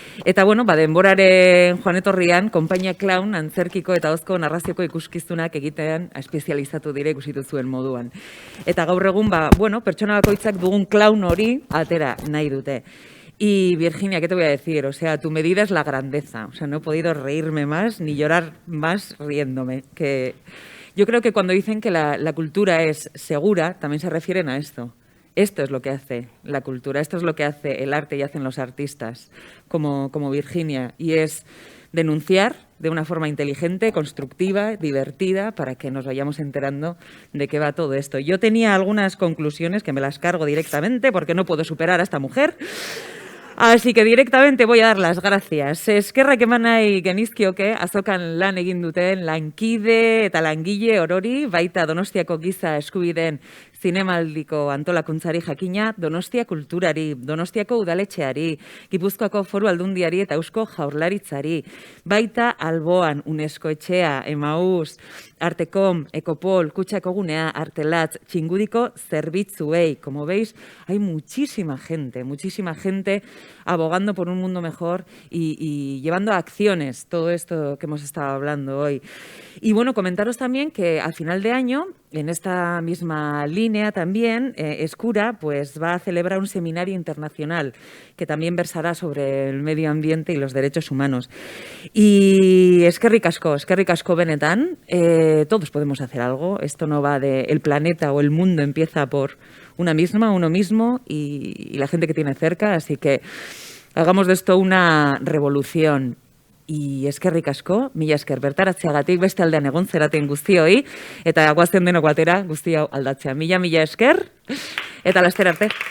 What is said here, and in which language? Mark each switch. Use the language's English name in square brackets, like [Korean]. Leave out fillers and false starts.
[Basque] Eta bueno, denboraren joan etorrian, konpainia Clown antzerkiko eta ahozko narrazioko ikuskizunak egitean espezializatu dire ikusitu zuen moduan. Eta gaur egun, pertsona bakoitzak dugun clown hori atera nahi dute. [Spanish] Y Virginia, ¿qué te voy a decir? O sea, tu medida es la grandeza. O sea, no he podido reírme más ni llorar más riéndome. Que yo creo que cuando dicen que la cultura es segura, también se refieren a esto. Esto es lo que hace la cultura, esto es lo que hace el arte y hacen los artistas, como Virginia. Y es denunciar de una forma inteligente, constructiva, divertida, para que nos vayamos enterando de qué va todo esto. Yo tenía algunas conclusiones que me las cargo directamente porque no puedo superar a esta mujer. Así que directamente voy a dar las gracias. [Basque] Eskerrak eman nahi genizkioke azokan lan egin duten lankide eta langile orori, baita Donostiako giza eskubideen zinemaldiko antolakuntzari jakina, Donostia kulturari, Donostiako udaletxeari, Gipuzkoako Foru Aldundiari eta Eusko Jaurlaritzari, baita Alboan, UNESCO etxea, Emaús, Artekom, Ecopol, Kutxako gunea, Artelatz, Txingudiko zerbitzuei. [Spanish] Como veis, hay muchísima gente abogando por un mundo mejor y llevando a acciones todo esto que hemos estado hablando hoy. Y bueno, comentaros también que al final de año, en esta misma línea también, Eskura pues va a celebrar un seminario internacional que también versará sobre el medio ambiente y los derechos humanos. Y [Basque] eskerrik asko benetan, [Spanish] todos podemos hacer algo. Esto no va de el planeta o el mundo, empieza por uno mismo y la gente que tiene cerca. Así que hagamos de esto una revolución. [Basque] eskerrik asko, mila esker bertaratzeagatik, beste aldean egon zeraten guztioi, eta guazen denok batera guzti hau aldatzea. Mila esker, eta laster arte.